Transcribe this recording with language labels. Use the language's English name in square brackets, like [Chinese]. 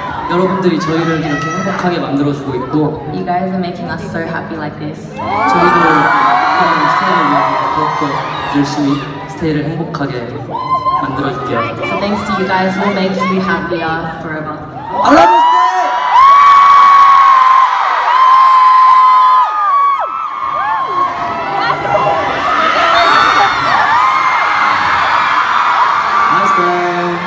[Korean] 여러분들이 저희를 이렇게 행복하게 만들어주고 있고 [English] You guys are making us so happy like this. [Korean] 저희도 그런 스테이를 위해서 더욱더 열심히 스테이를 행복하게 만들어줄게요. [English] So thanks to you guys, we'll make you happier forever. I love you, stay! Nice day.